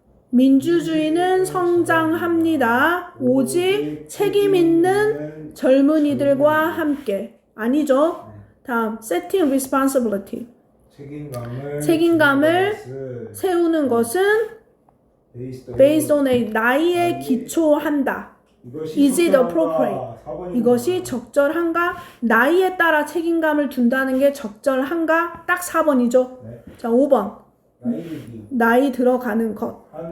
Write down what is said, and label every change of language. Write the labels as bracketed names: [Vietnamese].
[Korean] 민주주의는 성장합니다. 오직 책임 있는 젊은이들과 함께. 아니죠? 다음, [English] setting responsibility. [Korean] 책임감을 세우는 것은 [English] based on a [Korean] 나이에 기초한다. [English] Is it appropriate? [Korean] 이것이 적절한가? 나이에 따라 책임감을 둔다는 게 적절한가? 딱 4번이죠. 자, 5번. 나이 들어가는 것.